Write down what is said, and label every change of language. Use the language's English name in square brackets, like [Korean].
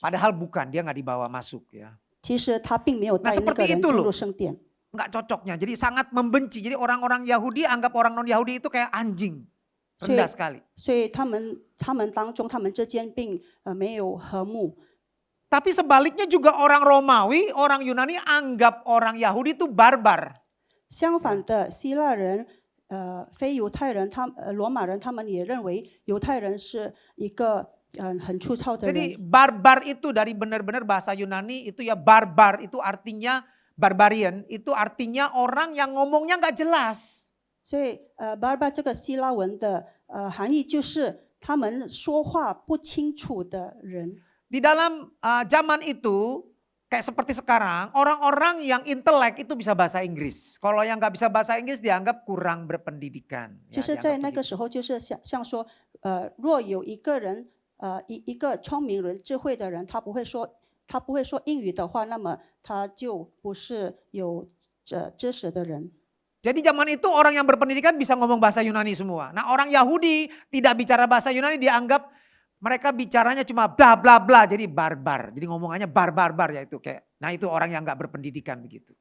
[Indonesian] Padahal bukan, dia nggak dibawa masuk ya. [Chinese] 其实他并没有带那 [Indonesian] seperti [Chinese] 个人 [Indonesian] itu [Chinese] 进 [Indonesian] loh. [Chinese] 入圣殿。 [Indonesian] Nggak cocoknya, jadi sangat membenci. Jadi orang-orang Yahudi anggap orang non-Yahudi itu kayak anjing. Rendah sekali. [Chinese] 所以他们当中，他们之间并没有和睦。 [Indonesian] Tapi sebaliknya juga orang Romawi, orang Yunani anggap orang Yahudi itu barbar. [Chinese] 相反的，希腊人、非犹太人、罗马人，他们也认为犹太人是一个很粗糙的人。 [Indonesian] Jadi barbar itu dari benar-benar bahasa Yunani itu ya barbar itu artinya barbarian itu artinya orang yang ngomongnya nggak jelas. [Chinese] 所以barbar 这个希腊文的含义就是他们说话不清楚的人。 [Indonesian] Di dalam zaman itu kayak seperti sekarang orang-orang yang intelek itu bisa bahasa Inggris. Kalau yang nggak bisa bahasa Inggris dianggap kurang berpendidikan. [Chinese] 就是在那个时候，就是像说，若有一个人，一个聪明人、智慧的人，他不会说英语的话，那么他就不是有知识的人。 [Indonesian] Jadi zaman itu orang yang berpendidikan bisa ngomong bahasa Yunani semua. Nah orang Yahudi tidak bicara bahasa Yunani dianggap mereka bicaranya cuma bla bla bla jadi barbar. Jadi ngomongannya barbar ya itu kayak. Nah itu orang yang nggak berpendidikan begitu.